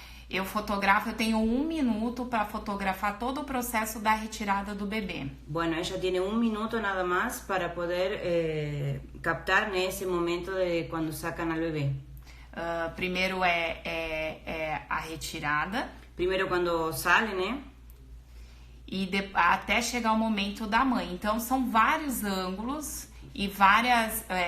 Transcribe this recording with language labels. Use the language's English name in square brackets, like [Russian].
[Portuguese] eu tenho 1 minuto para fotografar todo o processo da retirada do bebê. [Spanish] Bueno, ella tiene 1 minuto nada más para poder captar ese momento de cuando sacan al bebé. [Portuguese] Primeiro é a retirada. Primeiro quando sale, né? E até chegar o momento da mãe. Então, são vários ângulos e várias...